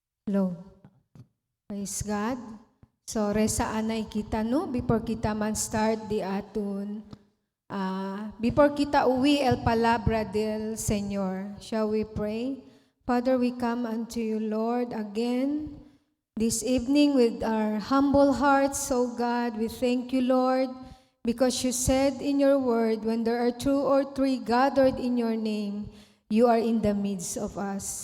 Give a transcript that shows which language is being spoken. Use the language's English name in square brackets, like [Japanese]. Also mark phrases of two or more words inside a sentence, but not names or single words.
[English] Hello. Praise God. So, [Chavacano] resaan na kita, no? Before kita man start di aton, before kita uwi el palabra del Señor, [English] shall we pray? Father, we come unto you, Lord, again this evening with our humble hearts, O God. We thank you, Lord, because you said in your word, when there are 2 or 3 gathered in your name, you are in the midst of us.